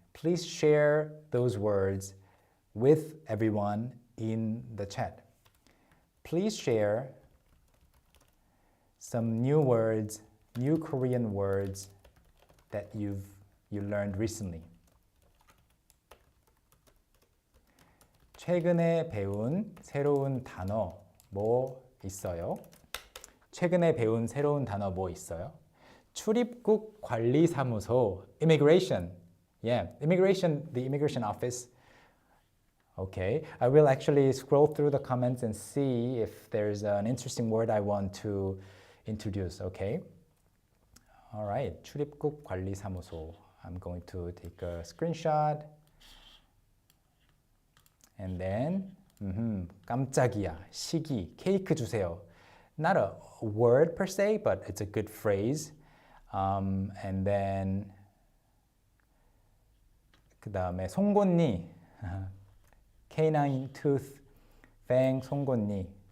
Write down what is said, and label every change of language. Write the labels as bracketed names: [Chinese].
[English] Please share those words with everyone in the chat. Please share some new words, new Korean words that you learned recently. [Korean] 최근에 배운 새로운 단어 뭐 있어요? 최근에 배운 새로운 단어 뭐 있어요? 출입국 관리사무소, immigration. [English] Yeah, immigration, the immigration office. Okay, I will actually scroll through the comments and see if there's an interesting word I want to introduce, okay? All right, 출입국 관리사무소. I'm going to take a screenshot. And then, [Korean] 깜짝이야, 시기, 케이크 주세요. [English] Not a word per se, but it's a good phrase. And then, 그 다음에 송곳니, canine tooth, fang, 송곳니.